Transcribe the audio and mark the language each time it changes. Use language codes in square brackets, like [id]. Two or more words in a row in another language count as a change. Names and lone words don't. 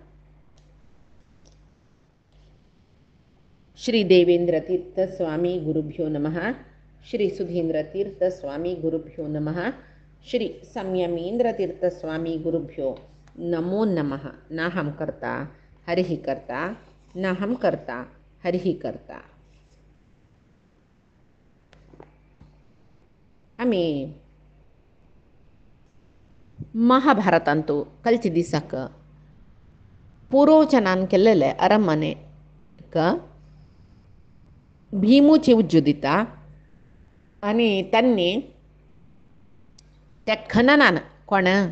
[sa] श्री देवेंद्र स्वामी गुरुभ्यो नमः। श्री सुधींद्र स्वामी गुरुभ्यो नमः। श्री संयमेंद्र स्वामी गुरुभ्यो नमो नमः। नाहं कर्ता हरिः कर्ता नाहं कर्ता हरिः कर्ता. [kok] आम्ही महाभारतांतू कलची दिसाक पुरोचनान केल्लेले अरमने भीमूची उज्जुदिता आणि त्यांनी त्या खननान कोण